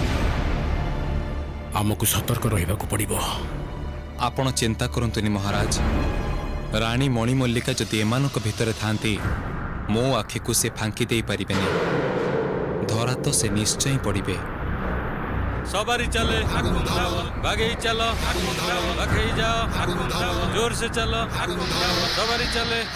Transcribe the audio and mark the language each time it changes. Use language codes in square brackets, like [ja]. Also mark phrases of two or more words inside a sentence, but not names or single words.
[or] ଆମକୁ ସତର୍କ ରହିବାକୁ ପଡ଼ିବ। ଆପଣ ଚିନ୍ତା କରନ୍ତୁନି ମହାରାଜ। ରାଣୀ ମଣି ମଲ୍ଲିକା ଯଦି ଏମାନଙ୍କ ଭିତରେ ଥାନ୍ତି ମୋ ଆଖିକୁ ସେ ଫାଙ୍କି ଦେଇପାରିବେନି। ଧରା ତ ସେ ନିଶ୍ଚୟ ପଡ଼ିବେ। [hi] सवारी चले, भागे ही चलो, रखे ही जाओ, जोर से चलो, सवारी चले।